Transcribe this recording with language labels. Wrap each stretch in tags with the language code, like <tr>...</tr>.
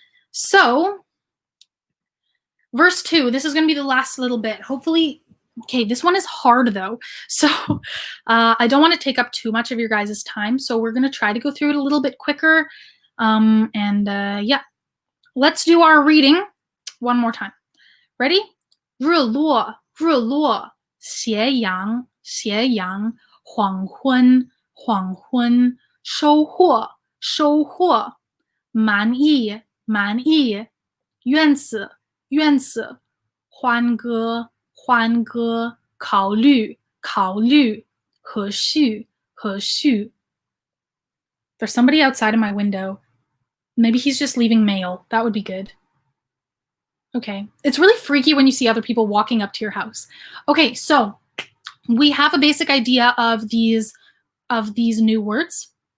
<en>So, verse 2, this is going to be the last little bit. Hopefully, okay, this one is hard though, so I don't want to take up too much of your guys' time, so we're going to try to go through it a little bit quicker. Yeah, let's do our reading one more time. Ready?</en> <zh>日落，日落，斜阳，斜阳，黄昏，黄昏，收获，收获，满意，满意，院子，院子，欢歌，欢歌，考虑，考虑，和煦，和煦。</zh> <en>There's somebody outside of my window. Maybe he's just leaving mail. That would be good. Okay. It's really freaky when you see other people walking up to your house. Okay, so we have a basic idea of these new words.</en>